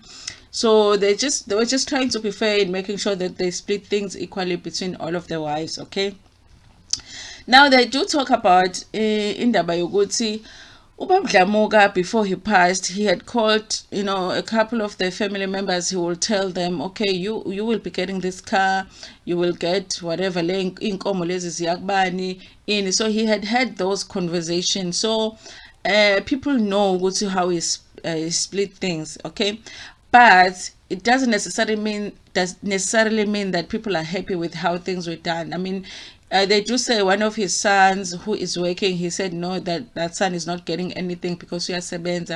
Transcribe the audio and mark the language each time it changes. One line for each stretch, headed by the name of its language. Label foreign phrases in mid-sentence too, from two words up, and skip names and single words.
English: So they were just trying to be fair in making sure that they split things equally between all of the wives, okay? Now they do talk about
Zulu: indaba yokuthi Ubab Dlamuka,
English: before he passed, he had called, a couple of the family members. He will tell them, okay, you will be getting this car, you will get whatever,
Zulu: inkomo lezi ziyakubani,
English: in. So he had those conversations. So people know how he split things, okay? But it doesn't necessarily mean that people are happy with how things were done. I mean, they do say one of his sons who is working, he said no, that son is not getting anything because we are sebenza.